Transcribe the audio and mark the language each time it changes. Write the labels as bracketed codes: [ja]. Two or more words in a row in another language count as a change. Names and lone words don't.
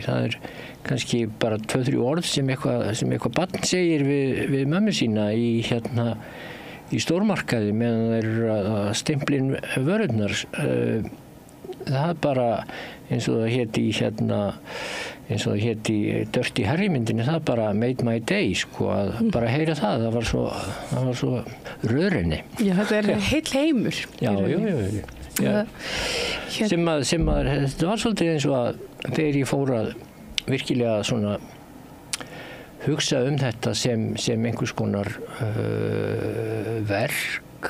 [is] Það er kannski bara 2-3 orð sem eitthvað barn segir við mömmu sína í stórmarkaði meðan þeir eru að stimplin vörurnar. Það er bara eins og það héti í Dirty Harry myndinni, það bara [en] made my day [is] að bara heyra það var svo rörinni. Já, þetta er heill heimur. Já. Sem þetta var svolítið eins og að þegar ég fór að virkilega svona hugsa þetta sem einhvers konar verk.